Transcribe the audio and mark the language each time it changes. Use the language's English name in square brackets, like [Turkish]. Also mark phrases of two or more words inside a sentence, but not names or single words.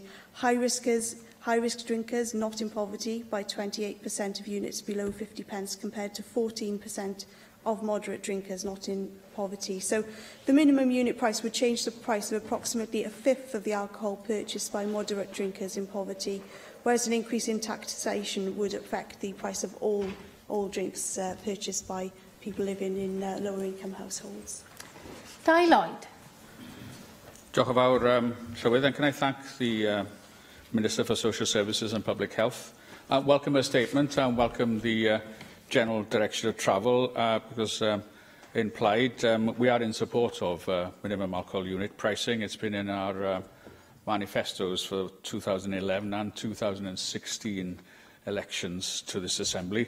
[English] High-risk drinkers not in poverty buy 28% of units below 50p compared to 14% of moderate drinkers not in poverty. So the minimum unit price would change the price of approximately a fifth of the alcohol purchased by moderate drinkers in poverty, whereas an increase in taxation would affect the price of all drinks purchased by people living in lower income households. Dai Lloyd. [Welsh] Diolch yn fawr, Llywydd, [English] and can I thank the Minister for Social Services and Public Health. Welcome her statement and welcome the General Direction of Travel, because in Plaid we are in support of minimum alcohol unit pricing. It's been in our manifestos for 2011 and 2016 elections to this Assembly.